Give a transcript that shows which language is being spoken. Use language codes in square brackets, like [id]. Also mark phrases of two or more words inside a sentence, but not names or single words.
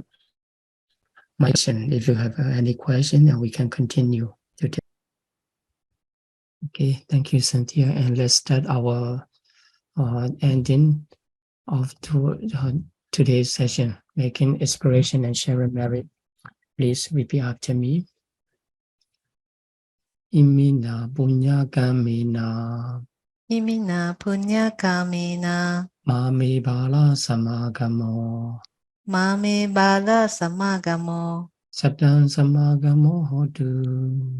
[en] My question, if you have any question, then we can continue. Okay, thank you, Cynthia. And let's start our ending of today's session, making inspiration and sharing merit. Please repeat after me. [pi] Imina punya kamina. Imina punya kamina. Mame bala samagamo. Mame bala samagamo. Satang samagamo hotu.